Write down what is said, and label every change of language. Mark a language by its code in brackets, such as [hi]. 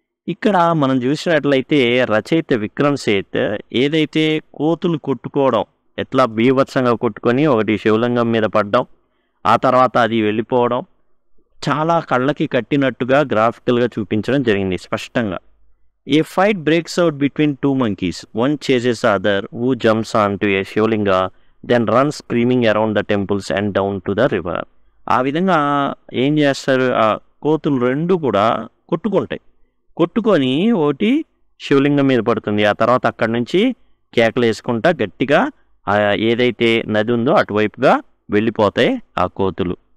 [te] ఇక్కడ మనం చూసినట్లయితే రచయిత విక్రమ్ సేత్ ఏదైతే కోతులు కొట్టుకోవడం, ఎట్లా బీభత్సంగా కొట్టుకొని ఒకటి శివలింగం మీద పడ్డం, ఆ తర్వాత అది వెళ్ళిపోవడం, చాలా కళ్ళకి కట్టినట్టుగా గ్రాఫికల్గా చూపించడం జరిగింది స్పష్టంగా. [en] A fight breaks out between 2 monkeys. One chases the other, who jumps onto a Shivalinga, then runs screaming around the temples and down to the river. [te] ఆ విధంగా ఏం చేస్తారు? ఆ కోతులు రెండు కూడా కొట్టుకొని ఒకటి శివలింగం మీద పడుతుంది. ఆ తర్వాత అక్కడి నుంచి కేకలు వేసుకుంటా గట్టిగా ఏదైతే నది ఉందో అటువైపుగా వెళ్ళిపోతాయి ఆ కోతులు.